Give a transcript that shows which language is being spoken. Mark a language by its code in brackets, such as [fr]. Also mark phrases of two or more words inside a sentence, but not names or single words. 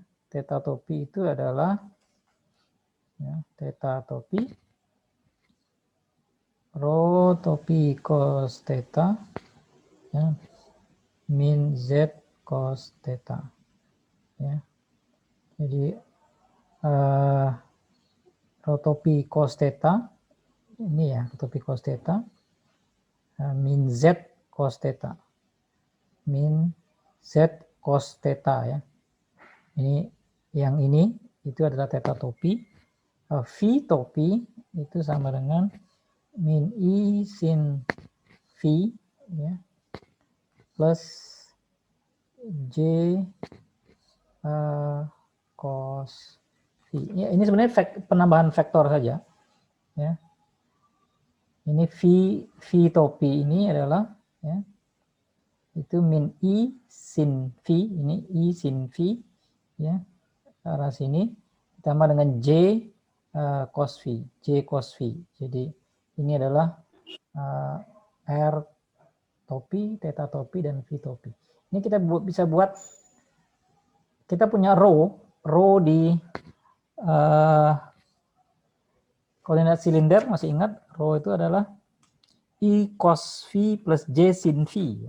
[id] Theta topi itu adalah, ya, theta topi rho topi cos theta, ya, min Z cos theta, ya. Jadi rho topi cos theta ini, ya, rho topi cos theta min Z cos theta, min Z cos theta, ya. Ini yang ini itu adalah theta topi. V topi itu sama dengan min I sin V, ya, plus J cos V. Ya, ini sebenarnya penambahan vektor saja, ya. Ini V topi ini adalah, ya, itu min I sin V, ini I sin V, ya, arah sini ditambah dengan J cos V, J cos V. Jadi ini adalah R topi, theta topi, dan V topi. Ini kita bisa buat, kita punya rho di koordinat silinder, masih ingat rho itu adalah I cos V plus J sin V, ya.